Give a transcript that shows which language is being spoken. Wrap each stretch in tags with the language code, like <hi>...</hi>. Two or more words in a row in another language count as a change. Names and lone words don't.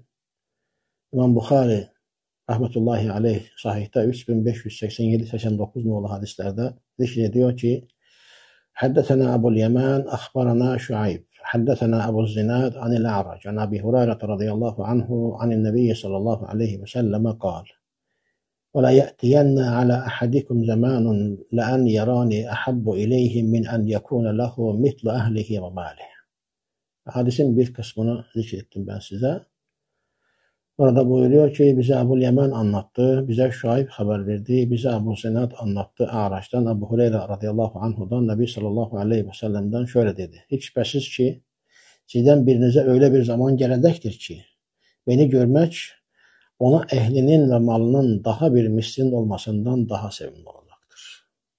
<tr>İmam Bukhari</tr> <ar>رحمة الله عليه</ar> <tr>sahihte 3587-89 nolu hadislerde zikrediyor ki</tr> <ar>حدثنا أبو اليمان أخبرنا شعيب حدثنا أبو الزناد عن الأعرج عن أبي هريرة رضي الله عنه عن النبي صلى الله عليه وسلم قال وَلَا يَأْتِيَنَّ عَلَى أَحَدِكُمْ زَمَانٌ لَأَنْ يَرَانِي أَحَبُّ إِلَيْهِ مِنْ أَنْ يَكُونَ لَهُ مِثْلُ أَهْلِهِ وَمَالِهِ.</ar> <tr>Hadisin bir kısmını zikrettim ben size. Orada buyuruyor ki bize Ebu'l Yemen anlattı, bize Şuayb haber verdi, bize Ebu Zinad anlattı A'raç'tan, Ebu Hureyre</tr> <ar>رضي الله عنه,</ar> <tr>Nebi</tr> <ar>صلى الله عليه وسلم</ar> <tr>şöyle dedi. Hiç şüphesiz ki sizden birinize öyle bir zaman gelecektir ki beni görmek ona ehlinin ve malının daha bir mislin olmasından daha sevimli olacaktır.</tr>